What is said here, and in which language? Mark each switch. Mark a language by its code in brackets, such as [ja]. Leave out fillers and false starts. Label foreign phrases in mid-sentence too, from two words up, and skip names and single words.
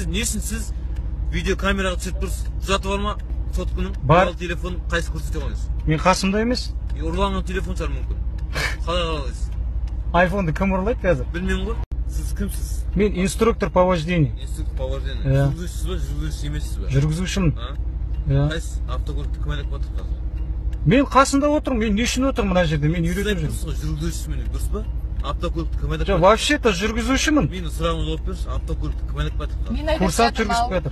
[kk] несін сіз видео камераға түсіріп тұрсыз? Құжаты бар ма? Соткының бар. Телефон қайсы көрсете қойыңыз? Мен қасымда емес. Ұрланған телефон шығар мүмкін. Қалай қалайсыз? Айфонды кім ұрлайды қазір? Білмеймін ғой. Сіз кімсіз? Мен [ru] инструктор по вождению. Инструктор по вождению. [kk] Жүргізушісіз ба, жүргізуші емессіз ба? Жүргізушімін. Қайсы автокөлікті кім айдап жатыр қазір? Мен қасында отырмын. Мен не үшін отырмын мына жерде? Мен үйретіп жүрмін. Жүргізушісімін, дұрыс па? Автокөлікті кім айдап жатыр? Вообще-то жүргізушімін. Менің сұрағымды жауап беріңізші. Автокөлікті кім айдап жатыр? Курсант жүргізіп жатыр.